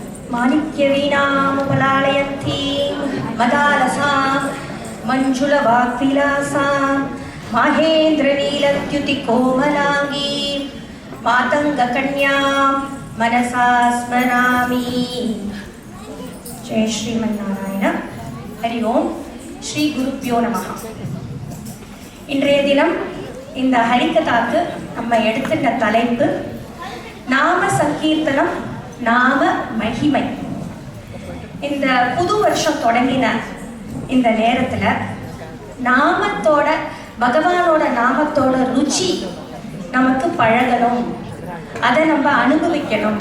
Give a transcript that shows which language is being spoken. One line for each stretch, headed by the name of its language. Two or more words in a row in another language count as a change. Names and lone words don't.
Sanskrit: माणिक्यवीणामुपलालयन्तीं मदालसां मञ्जुलवाग्विलासां माहेन्द्रनीलद्युतिकोमलाङ्गीं मातङ्गकन्यां मनसा स्मरामि. जय श्रीमन्नारायण. हरि ओम. श्री गुरुभ्यो नमः.
Tamil: இன்றைய தினம் இந்த ஹரிகதாக்கு நம்ம எடுத்துட்ட தலைப்பு நாம சங்கீர்த்தனம், நாம மகிமை. இந்த புது வருஷம் தொடங்கின இந்த நேரத்தில் நாமத்தோட, பகவானோட நாமத்தோட ருச்சி நமக்கு பழகணும், அதை நம்ம அனுபவிக்கணும்.